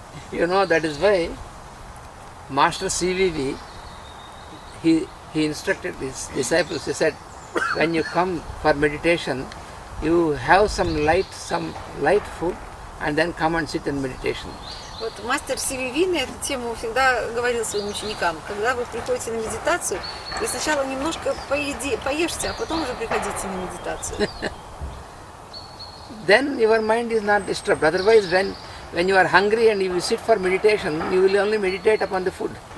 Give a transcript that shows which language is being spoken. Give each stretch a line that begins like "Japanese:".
English: You know, that is why Master CVV, he instructed his disciples, he said, when you come for meditation, you have some light food, and then come and sit in meditation.
Russian: Вот мастер CVV на эту тему всегда говорил своим ученикам, когда вы приходите на медитацию, вы сначала немножко поешьте, а потом уже приходите на медитацию.
English: Then your mind is not disturbed. Otherwise, when you are hungry and you sit for meditation, you will only meditate upon the food.